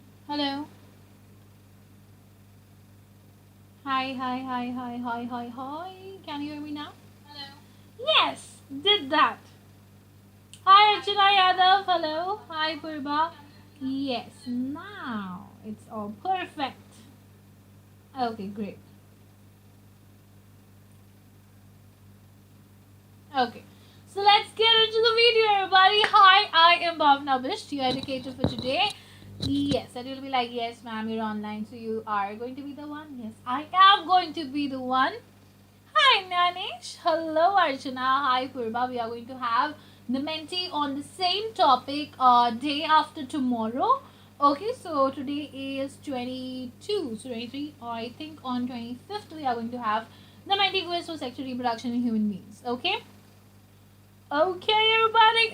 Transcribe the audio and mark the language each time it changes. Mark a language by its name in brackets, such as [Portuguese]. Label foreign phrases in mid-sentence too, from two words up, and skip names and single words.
[English] Hello. Hi, hi, hi, hi, hi, hi, hi. Can you hear me now? Hello. Yes, did that. Hi, Archana Yadav. Hello. Hi, Purba. Yes, now it's all perfect. Okay, great. Okay, so let's get into the video, everybody. Hi, I am Bhavana Bisht, your educator for today. Yes, and you'll be like, yes, ma'am, you're online, so you are going to be the one. Yes, I am going to be the one. Hi, Nanesh. Hello, Archana. Hi, Purba. We are going to have the mentee on the same topic day after tomorrow. Okay, so today is 22, so 23, or I think on 25th we are going to have the mentee quiz for sexual reproduction in human beings. Okay? Okay, everybody.